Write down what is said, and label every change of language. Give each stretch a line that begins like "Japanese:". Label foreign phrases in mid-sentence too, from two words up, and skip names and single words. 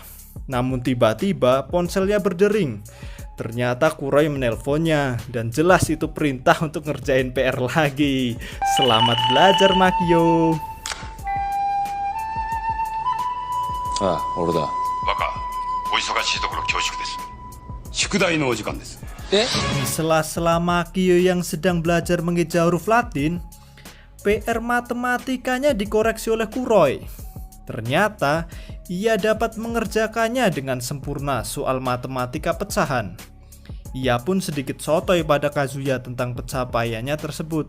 Indonesian: Namun tiba-tiba ponselnya berdering. Ternyata Kuroi menelponnya dan jelas itu perintah untuk ngerjain PR lagi. Selamat belajar Makio.
Japanese: Ora. 若、お忙しいところ恐縮です. 宿題のお時間です.
Indonesian: Di sela-sela Makio yang sedang belajar mengeja huruf Latin, PR matematikanya dikoreksi oleh Kuroi. Ternyata ia dapat mengerjakannya dengan sempurna soal matematika pecahan. Ia pun sedikit sotoy pada Kazuya tentang pencapaiannya tersebut.